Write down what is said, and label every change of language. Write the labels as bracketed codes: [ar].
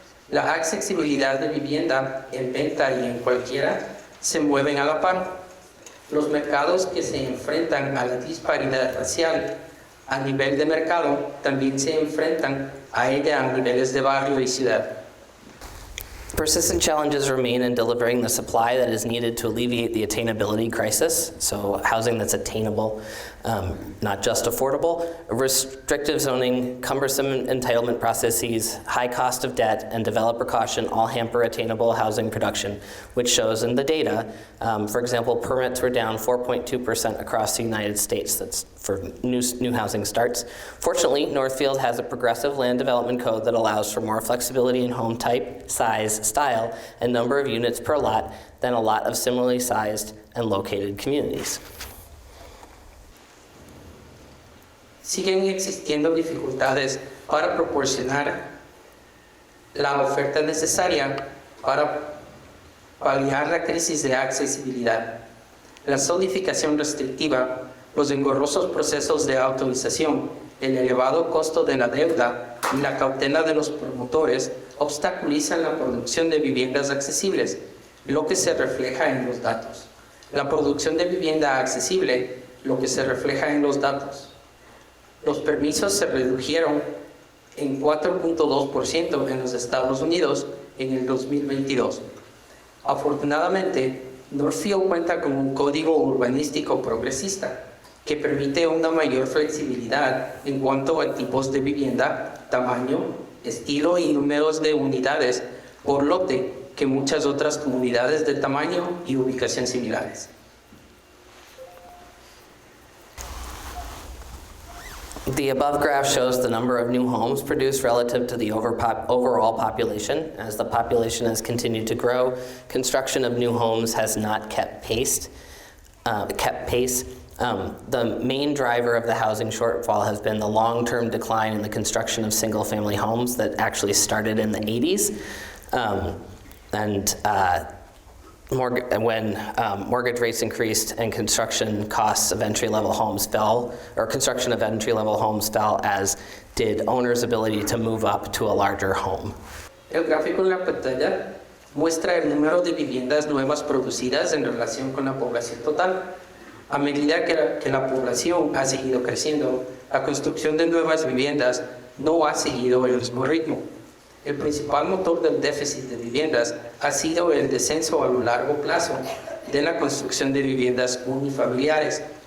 [es] La accesibilidad de vivienda en venta y en cualquiera se mueven a la par. Los mercados que se enfrentan a la disparidad racial a nivel de mercado también se enfrentan a ella a niveles de barrio y ciudad. [en] Persistent challenges remain in delivering the supply that is needed to alleviate the attainability crisis, so housing that's attainable, not just affordable. Restrictive zoning, cumbersome entitlement processes, high cost of debt, and developer caution all hamper attainable housing production, which shows in the data. For example, permits were down 4.2% across the United States. That's for new housing starts. Fortunately, Northfield has a progressive land development code that allows for more flexibility in home type, size, style, and number of units per lot than a lot of similarly sized and located communities. [es] siguen existiendo dificultades para proporcionar la oferta necesaria para paliar la crisis de accesibilidad. La zonificación restrictiva, los engorrosos procesos de autorización, el elevado costo de la deuda y la cautela de los promotores obstaculizan la producción de viviendas accesibles, lo que se refleja en los datos. La producción de vivienda accesible, lo que se refleja en los datos. Los permisos se redujeron en 4.2% en los Estados Unidos en el 2022. Afortunadamente, Northfield cuenta con un código urbanístico progresista que permite una mayor flexibilidad en cuanto a tipos de vivienda, tamaño, estilo y números de unidades por lote que muchas otras comunidades de tamaño y ubicación similares. [en] The above graph shows the number of new homes produced relative to the overall population. As the population has continued to grow, construction of new homes has not kept pace. The main driver of the housing shortfall has been the long-term decline in the construction of single-family homes that actually started in the 80s. When mortgage rates increased and construction costs of entry-level homes fell, or construction of entry-level homes fell, as did owners' ability to move up to a larger home. [es] El gráfico en la pantalla muestra el número de viviendas nuevas producidas en relación con la población total. A medida que la población ha seguido creciendo, la construcción de nuevas viviendas no ha seguido el mismo ritmo. El principal motor del déficit de viviendas ha sido el descenso a lo largo plazo de la construcción de viviendas unifamiliares.